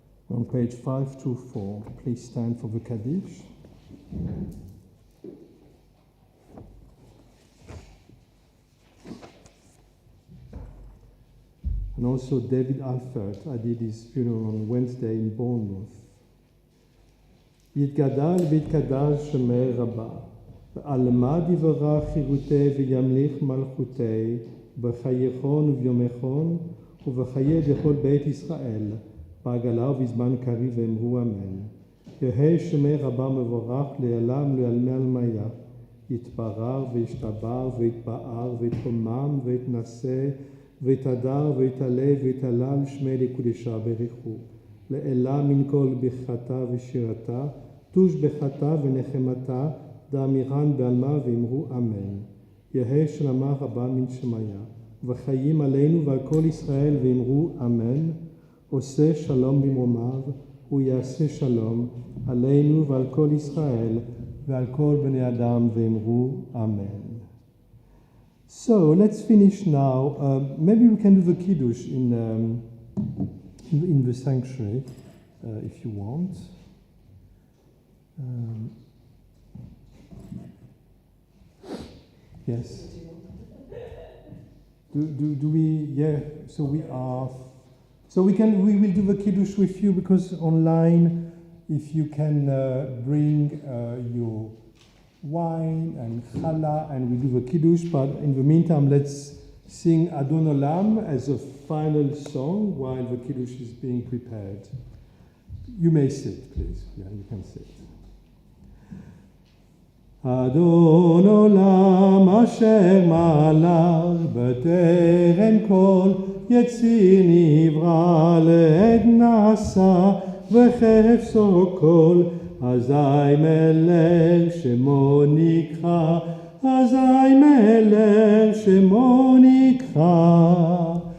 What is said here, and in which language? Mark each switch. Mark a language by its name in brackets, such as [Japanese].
[English] On page 524, please stand for the Kaddish. And also David Alfert, I did his funeral on Wednesday in Bournemouth. [Aramaic] יתגדל ויתקדש שמי רבה, ועל מה דברה חירותי וימליך מלכותי, בחייכון וביומכון, ובחיי דכל בית ישראל, בעגלה ובזמן קריב ואמרו אמן. יהי שמי רבה מבורך לעלם לעלמי עלמיה, יתברר וישתבר ויתפאר ויתרומם ויתנשא ויתהדר ויתעלה ויתהלל שמי לקודשה בריחו. לעילה מן כל ברכתה ושירתה, תושבחתה ונחמתה, דאמירן בעלמא ואמרו אמן. יהא שלמה רבה מן שמיה, וחיים עלינו ועל כל ישראל ואמרו אמן. [Hebrew] עושה שלום במרומיו, הוא יעשה שלום עלינו ועל כל ישראל ועל כל בני אדם ואמרו אמן. [English] So let's finish now. Maybe we can do the kiddush in the sanctuary if you want. Yes. Do we? Yeah. So we are. So we will do the kiddush with you, because online, if you can bring your wine and challah, and we do the kiddush. But in the meantime, let's sing Adon Olam as a final song while the kiddush is being prepared. You may sit, please. Yeah, you can sit. [Hebrew] Adon Olam asher malach b'terem kol יציר נברא לעד נעשה וחפצו כל, אזי מלך שמו נקרא, אזי מלך שמו נקרא.